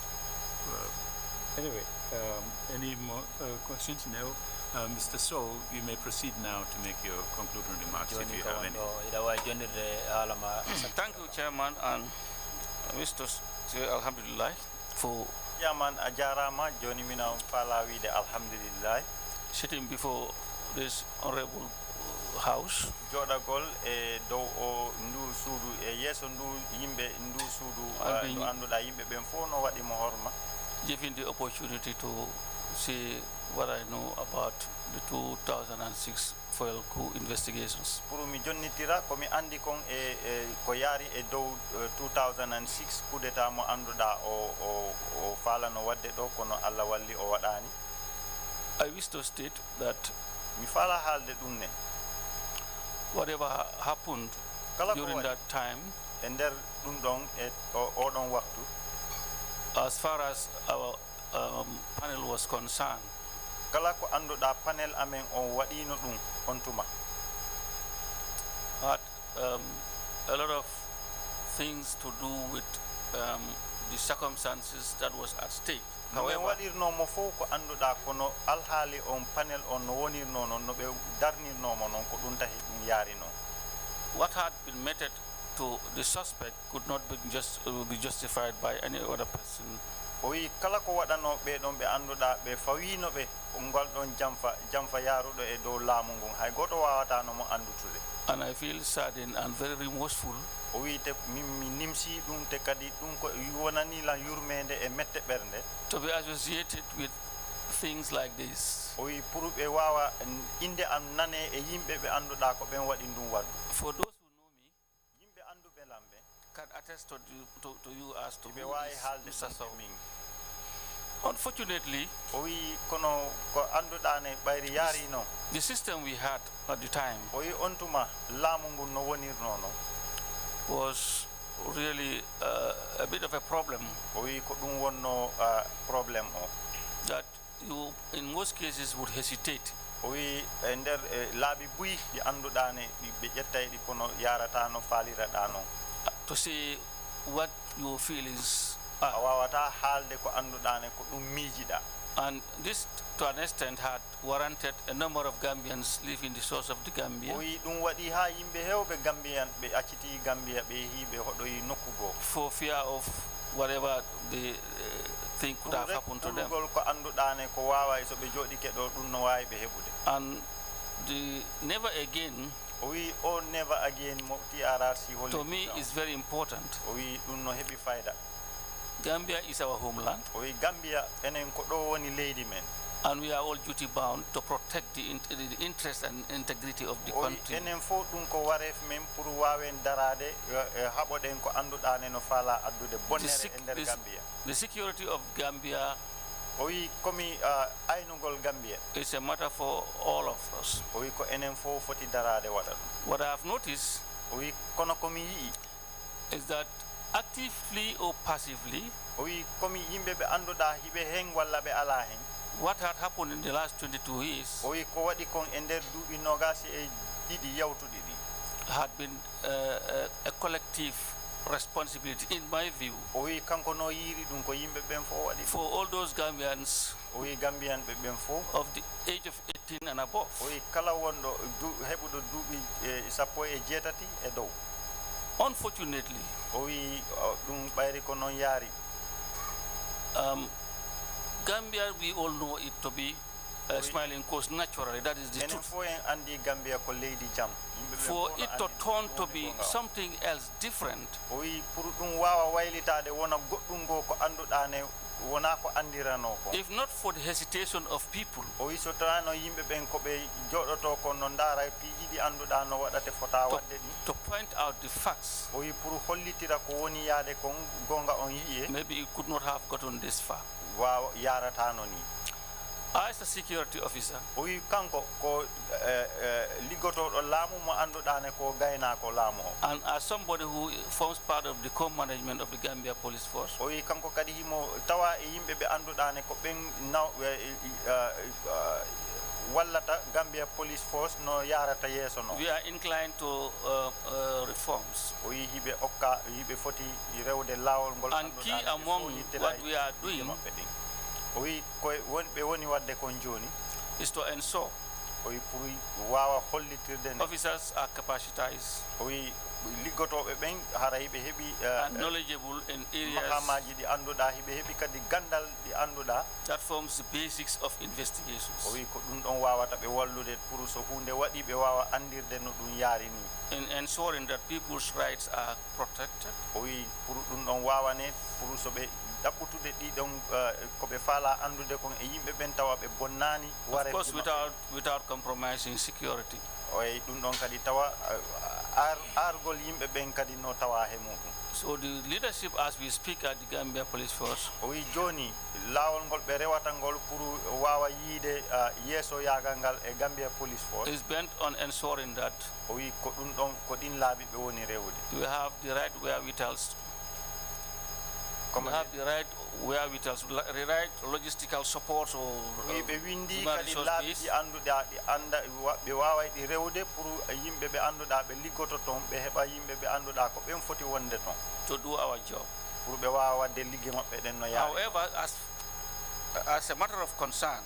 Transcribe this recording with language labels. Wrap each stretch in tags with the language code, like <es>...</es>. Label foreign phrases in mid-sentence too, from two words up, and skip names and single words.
<en>Anyway, any more questions? No. Mr. Sow, you may proceed now to make your concluding remarks if you have any. Thank you, Chairman, and Mr. Alhamdulillah for</en> <ff>Chairman ajarama joni mina fala wiide alhamdulillah</ff> <en>sitting before this honorable house.</en> <ff>Jodagol e dow o ndu suudu e yeso ndu yimbe ndu suudu no anduɗa yimɓe ɓen fof no waɗimo horma.</ff> <en>Giving the opportunity to say what I know about the 2006 foil coup investigations.</en> <ff>Pour mi jonnitira komi andi kon ko yaari e dow 2006</ff> <fr>coup d'état</fr> <ff>mo anduɗa o falano wadde ɗo kono Allah walli o waɗani.</ff> <en>I wish to state that</en> <ff>mi fala haalde ɗum ne</ff> <en>whatever happened during that time,</en> <ff>e nder ɗum ɗon e oɗon waktu,</ff> <en>as far as our panel was concerned,</en> <ff>kala ko anduɗa panel amen on waɗino ɗum on tuma</ff> <en>had a lot of things to do with the circumstances that was at stake. However,</en> <ff>waɗirnomo fof ko anduɗa kono alhaali on panel on no wonirno noon no ɓe darnirnomo noon ko ɗum tahi ɗum yaari noon.</ff> <en>What had been meted to the suspect could not be justified by any other person</en> <ff>o wi kala ko waɗano ɓe ɗon ɓe annduɗa ɓe fawino ɓe ngol ɗon jamfa yaruɗo e dow laamu ngun hay goto wawata no mo andutude.</ff> <en>And I feel saddened and very remorseful</en> <ff>o wi te mi nimsi ɗum te kadi ɗum ko wonani la yurmede e mette ɓernde</ff> <en>to be associated with things like this.</en> <ff>o wi pour ɓe wawa inde am nane e yimɓe ɓe annduɗa ko ɓen waɗi ndun waɗu.</ff> <en>For those who know me,</en> <ff>yimɓe anduɓe lamɓe</ff> <en>can attest to you as to</en> <ff>ɓe</ff> <en>who</en> <ff>wawi</ff> <en>is</en> <ff>haalde</ff> <en>Mr. Sow.</en> <ff>min.</ff> <en>Unfortunately,</en> <ff>o wi kono ko annduɗa ne ɓayri yaarino</ff> <en>the system we had at the time</en> <ff>o wi on tuma laamu ngun no wonirno no</ff> <en>was really a bit of a problem.</en> <ff>o wi ko ɗum wonno probléme o</ff> <en>That you, in most cases, would hesitate</en> <ff>o wi e nder laabi buyi ɗi annduɗa ne ɓe ƴettay ɗi kono yarata no faaliraɗa non</ff> <en>to say what your feelings</en> <ff>a</ff> <en>are.</en> <ff>wawata haalde ko annduɗa ne ko ɗum miijiɗa.</ff> <en>And this, to an extent, had warranted a number of Gambians leaving the source of the Gambia</en> <ff>o wi ɗum waɗi ha yimɓe hewɓe gambiyan ɓe acciti gambia ɓe yeehi ɓe hoɗoyi nokku goo</ff> <en>for fear of whatever the thing could have happened to them.</en> <ff>ko annduɗa ne ko wawa so ɓe jooɗike ɗo ɗum no wawi ɓe heɓude.</ff> <en>And the never again,</en> <ff>o wi o</ff> <en>never again</en> <ff>mo TRRC holli</ff> <en>to me, is very important.</en> <ff>o wi ɗum no heɓi fayda.</ff> <en>Gambia is our homeland,</en> <ff>o wi gambia enen ko ɗo woni leydi men</ff> <en>and we are all duty bound to protect the interest and integrity of the</en> <ff>o wi</ff> <en>country.</en> <ff>enen fof ɗum ko wareef men pour wawen darade haɓoɗen ko annduɗa ne no faala addude bonnere e nder gambia.</ff> <en>The security of Gambia</en> <ff>o wi komi aynugol gambia</ff> <en>is a matter for all of us.</en> <ff>o wi ko enen fof foti darade waɗa ɗum.</ff> <en>What I have noticed</en> <ff>o wi kono komi yii</ff> <en>is that actively or passively,</en> <ff>o wi komi yimɓe ɓe annduɗa hiɓe hen walla ɓe ala hen</ff> <en>what had happened in the last 22 years</en> <ff>o wi ko waɗi kon e nder duuɓi nogasi e ɗiɗi yawtuɗi ɗi</ff> <en>had been a collective responsibility, in my view,</en> <ff>o wi kanko no yiiri ɗum ko yimɓe ɓen fof waɗi</ff> <en>for all those Gambians</en> <ff>o wi gambiyan ɓe ɓen fof</ff> <en>of the age of 18 and above.</en> <ff>o wi kala wonɗo heɓuɗo duuɓi sappo e jeetati e dow.</ff> <en>Unfortunately,</en> <ff>o wi ɗum ɓayri ko noon yaari</ff> <en>Gambia, we all know it to be a smiling coast naturally. That is the</en> <ff>enen</ff> <en>truth.</en> <ff>fof en andi gambia ko leydi jam. Yimɓe ɓen</ff> <en>For</en> <ff>fof no</ff> <en>it to</en> <ff>andi</ff> <en>turn</en> <ff>ɗum</ff> <en>to</en> <ff>woni</ff> <en>be</en> <ff>ko ngawa.</ff> <en>something else different,</en> <ff>o wi pour ɗum wawa waylitade wona goɗɗum ngo ko annduɗa ne wona ko andirano ko</ff> <en>if not for the hesitation of people</en> <ff>o wi so tawano yimɓe ɓen koɓe joɗoto ko no ndaara piiji ɗi annduɗa no waɗate fota wadde ɗi</ff> <en>to point out the facts,</en> <ff>o wi pour hollitira ko woni yaade kon gonga on yiye</ff> <en>maybe it could not have gotten this far.</en> <ff>wawa yaratano ni.</ff> <en>As a security officer,</en> <ff>o wi kanko ko liggotoɗo laamu mo annduɗa ne ko gaynako laamu o</ff> <en>and as somebody who forms part of the co-management of the Gambia Police Force,</en> <ff>o wi kanko kadi himo tawa e yimɓe ɓe annduɗa ne ko ɓen wallata Gambia Police Force no yarata yeeso no</ff> <en>we are inclined to reforms.</en> <ff>o wi hiɓe okka hiɓe foti rewde laawol ngol</ff> <en>And key among what we are doing</en> <ff>maɓɓe ɗin o wi koye wonɓe woni wadde kon jooni</ff> <en>is to ensure</en> <ff>o wi pour wawa hollitirde ne</ff> <en>officers are capacitized</en> <ff>o wi liggotoɓe ɓen hara hiɓe heeɓi</ff> <en>and knowledgeable in areas</en> <ff>mahamaji ɗi annduɗa hiɓe heeɓi kadi gandal ɗi annduɗa</ff> <en>that forms the basics of investigations.</en> <ff>o wi ko ɗum ɗon wawata ɓe wallude pour so hunde waɗi ɓe wawa andirde no ɗum yaari ni</ff> <en>In ensuring that people's rights are protected,</en> <ff>o wi pour ɗum ɗon wawane pour so ɓe ɗaɓɓutude ɗiɗon koɓe faala andude kon e yimɓe ɓen tawa ɓe bonnani</ff> <en>of course, without compromising security.</en> <ff>oyi ɗum ɗon kadi tawa argol yimɓe ɓen kadi no tawa he muɗum</ff> <en>So the leadership, as we speak at the Gambia Police Force,</en> <ff>o wi joni laawol ngol ɓe rewata ngol pour wawa yiide yeeso yagal ngal e Gambia Police Force</ff> <en>is bent on ensuring that</en> <ff>o wi ko ɗum ɗon ko ɗin laaɓi ɓe woni rewde</ff> <en>we have the right wherewithals,</en> <fr>comme</fr> <en>the right logistical support or</en> <ff>wi ɓe windi</ff> <en>human</en> <ff>kadi</ff> <en>resource</en> <ff>laaɓi</ff> <en>base</en> <ff>ɗi annduɗa ɗi anda ɓe waway ɗi rewde pour yimɓe ɓe annduɗa ɓe liggoto toon ɓe heɓa yimɓe ɓe annduɗa ko ɓen foti wonde toon</ff> <en>to do our job.</en> <ff>pour ɓe wawa wadde ligge maɓɓe ɗen no yaari</ff> <en>However, as a matter of concern,</en>